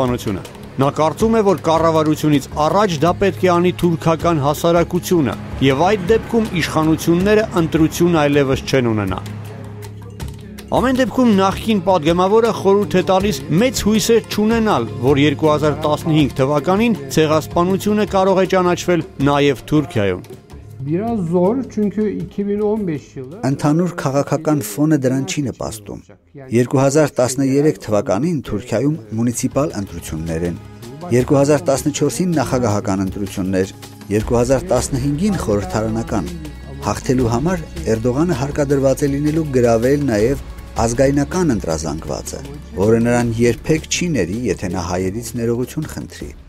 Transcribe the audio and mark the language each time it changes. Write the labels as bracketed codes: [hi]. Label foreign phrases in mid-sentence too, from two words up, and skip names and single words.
[hy] ցեղասպանությունը։ Նա կարծում է, որ կառավարությունից առաջ դա պետք է անի թուրքական հասարակությունը, եւ այդ դեպքում իշխանությունները ընտրություն այլևս չեն ունենա։ Ամեն դեպքում նախկին падգամավորը խորհուրդ է տալիս մեծ հույսեր չունենալ, որ 2015 թվականին ցեղասպանությունը կարող է ճանաչվել նաև Թուրքիայում։ [tr] Biraz zor çünkü 2015 yılı [hy] Ընդհանուր քաղաքական ֆոնը դրան չի նպաստում։ 2013 թվականին Թուրքիայում մունիցիպալ ընտրություններ են, 2014-ին նախագահական ընտրություններ, 2015-ին խորհրդարանական։ Հաղթելու համար Էրդողանը հարկադրված է լինելու գրավել նաև ազգայնական ընտրազանգվածը, որը նրան երբեք չի ների, եթե նա հայերից ներողություն խնդրի։